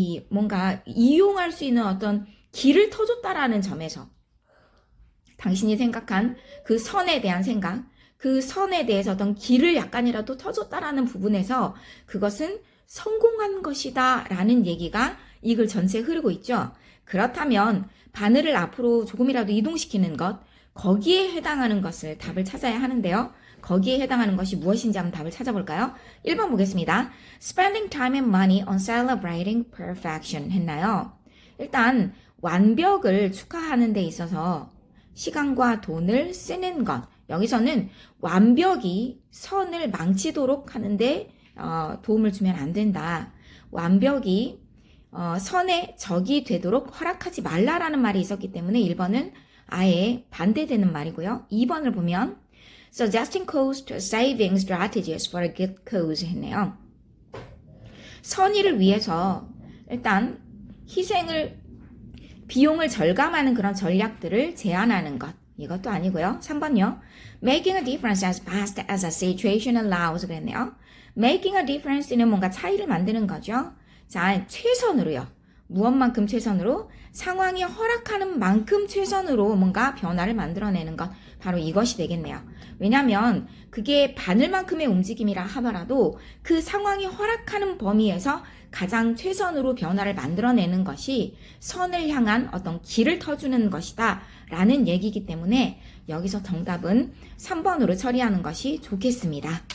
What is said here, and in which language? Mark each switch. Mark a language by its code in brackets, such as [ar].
[ko] 뭔가 이용할 수 있는 어떤 길을 터줬다라는 점에서 당신이 생각한 그 선에 대한 생각, 그 선에 대해서 어떤 길을 약간이라도 터줬다라는 부분에서 그것은 성공한 것이다 라는 얘기가 이 글 전체에 흐르고 있죠. 그렇다면 바늘을 앞으로 조금이라도 이동시키는 것, 거기에 해당하는 것을 답을 찾아야 하는데요. 거기에 해당하는 것이 무엇인지 한번 답을 찾아볼까요? 1번 보겠습니다. [en] Spending time and money on celebrating perfection [ko] 했나요? 일단 완벽을 축하하는 데 있어서 시간과 돈을 쓰는 것, 여기서는 완벽이 선을 망치도록 하는데 도움을 주면 안 된다. 완벽이 선의 적이 되도록 허락하지 말라라는 말이 있었기 때문에 1번은 아예 반대되는 말이고요. 2번을 보면 [en] suggesting cost saving strategies for a good cause [ko] 했네요. 선의를 위해서 일단 비용을 절감하는 그런 전략들을 제안하는 것. 이것도 아니고요. 3번요. [en] Making a difference as fast as a situation allows [ko] 그랬네요. [en] Making a difference [ko] 는 뭔가 차이를 만드는 거죠. 자, 최선으로요. 무엇만큼 최선으로? 상황이 허락하는 만큼 최선으로 뭔가 변화를 만들어내는 것. 바로 이것이 되겠네요. 왜냐하면 그게 바늘만큼의 움직임이라 하더라도 그 상황이 허락하는 범위에서 가장 최선으로 변화를 만들어내는 것이 선을 향한 어떤 길을 터주는 것이다 라는 얘기이기 때문에 여기서 정답은 3번으로 처리하는 것이 좋겠습니다.